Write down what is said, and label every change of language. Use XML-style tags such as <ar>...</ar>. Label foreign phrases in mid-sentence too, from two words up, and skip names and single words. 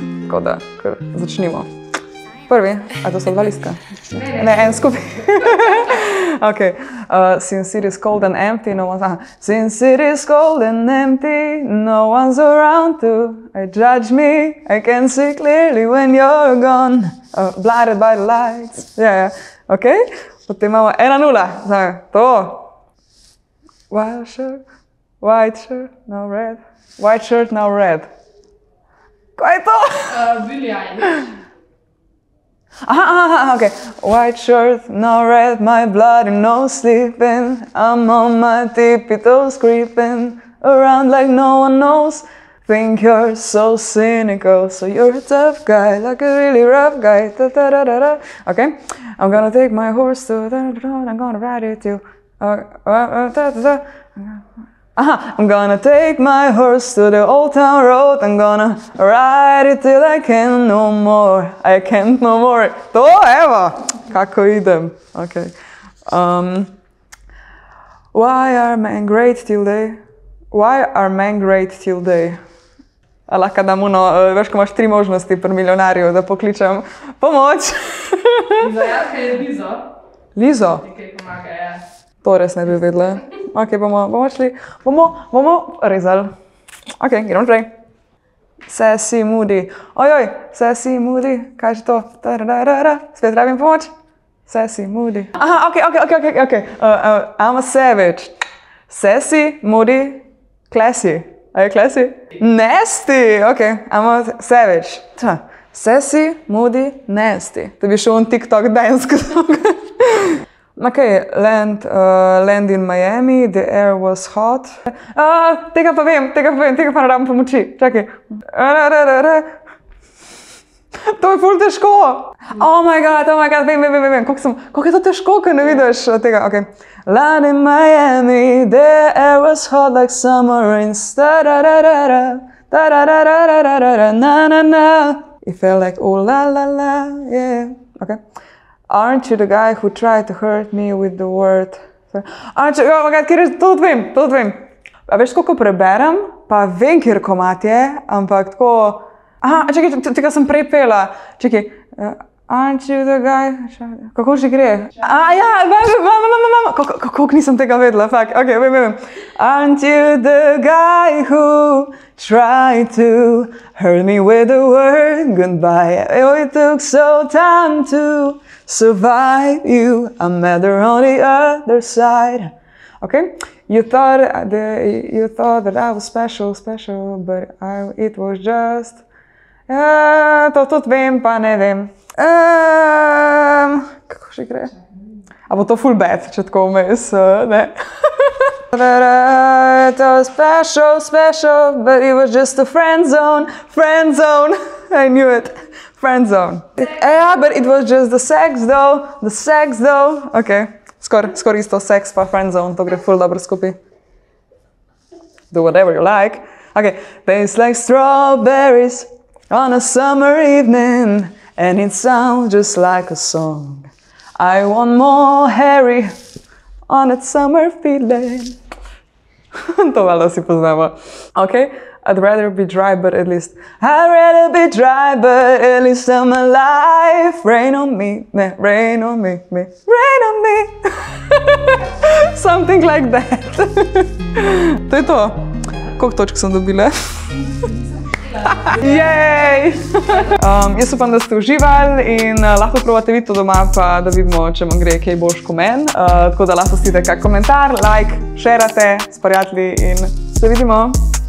<sl>Tako da, kar začnimo. Prvi, a to so dva listka? Ne, en skupaj. Ok.</sl> <en>Since it is cold and empty, no one's... Since it is cold and empty, no one's around to judge me. I can see clearly when you're gone, blinded by the lights.</en> <sl>Ja. Ok. Potem imamo 1-0. To.</sl> <en>White shirt, no red. White shirt, no red.</en> <sl>Kaj je to? Billie Eilish. Aha, ok.</sl> <en>White shirt, no red, my bloody nose sleeping. I'm on my tippy toes creeping around like no one knows. Think you're so cynical, so you're a tough guy, like a really rough guy. Ok. I'm gonna take my horse to I'm gonna ride it to I'm gonna take my horse to the old town road. I'm gonna ride it till I can't no more. I can't no more. To,</en> <sl>evo! Kako idem. Ok.</sl> <en>Why are men great till they? Why are men great till they?</en> <sl>Lahko dam uno, veš, ko imaš 3 možnosti pri milijonarju, da pokličem pomoč. Izvajalka je Lizo. Lizo? Nekaj pomaga, ja. To res ne bi vedela. Ok, bomo šli, bomo rezali. Ok, gremo naprej.</sl> <en>Sassy moody.</en> <sl>Ojoj,</sl> <en>sassy moody.</en> <sl>Kaj je to? Spet rabim pomoč.</sl> <en>Sassy moody. Aha, ok. I'm a savage. Sassy, moody, classy.</en> <sl>A je</sl> <en>classy? Nasty. Ok, I'm a savage. Sassy, moody, nasty.</en> <sl>To bi šel</sl> <en>on TikTok dance. Ok, land in Miami, the air was hot.</en> <sl>Tega pa vem, tega pa ne rabim pomoči. Čakaj. To je ful težko.</sl> <en>Oh my god,</en> <sl>vem. Koliko je to težko, ko ne vidiš tega. Ok.</sl> <en>Land in Miami, the air was hot like summer rains. It felt like oh la la la, yeah. Ok. Aren't you the guy who tried to hurt me with the word? Aren't you, oh my god,</en> <sl>kjer je, to vem. A veš, koliko preberem, pa vem, kjer komat je, ampak tako... Aha, čekaj, tega sem prej pela. Čekaj,</sl> <en>aren't you the guy...</en> <sl>Kako že gre? Kako nisem tega vedela, fakt, ok, vem.</sl> <en>Aren't you the guy who tried to hurt me with the word goodbye? Oh, it took so time to survive you. I'm better on the other side. Okay? You thought that I was special, but it was just...</en> <sl>to tudi vem, pa ne vem. Kako še gre? A bo to full bad, če tako vmes, ne?</sl> <en>It was special, but it was just a friend zone. I knew it. Friend zone. Yeah, but it was just the sex though.</en> <sl>Ok, skor isto sex pa</sl> <en>friend zone,</en> <sl>to gre full dobro skupaj.</sl> <en>Do whatever you like. Ok, tastes like strawberries on a summer evening, and it sounds just like a song. I want more Harry on that summer feeling.</en> <sl>To valjda si poznamo.</sl> <en>Ok, I'd rather be dry, but at least I'm alive. Rain on me. Something like that.</en> <sl>To je to. Koliko točk sem dobila? Jej! Jaz upam, da ste uživali in lahko probate videti to doma, pa da vidimo, če vam gre kaj boljš kot meni. Tako da lahko pustite kak komentar, like, šerate s prijatelji in se vidimo.</sl>